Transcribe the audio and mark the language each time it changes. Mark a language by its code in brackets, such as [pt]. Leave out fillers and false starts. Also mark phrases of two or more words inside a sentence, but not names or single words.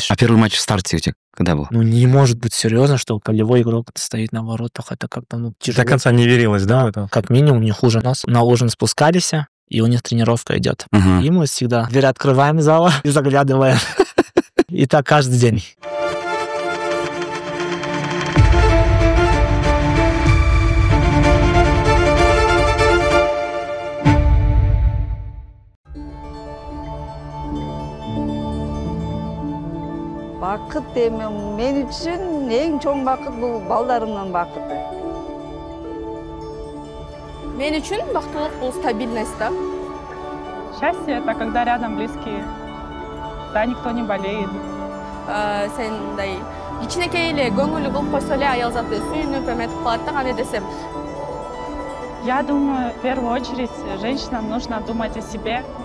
[ru] А первый матч в старте у тебя когда был? Ну, не может быть серьезно, что полевой игрок стоит на воротах. Это как-то тяжело. До конца не верилось, да, в это? Как минимум, не хуже нас. На ужин спускались, и у них тренировка идет. Мгм. И мы всегда дверь открываем зала и заглядываем. И так каждый день. [kk] Бақыт мен үшін ең чоң бақыт бұл балдарымның бақыты. Мен үшін бақыттылық бұл стабильность, да? [ru] Счастье – это когда рядом близкие, да, никто не болеет. [ky] Сендай кичинекей эле көңүлү кылып койсо эле аял заты сүйүнүп эметип калат да, кандай десем. [ru] Я думаю, в первую очередь женщинам нужно думать о себе.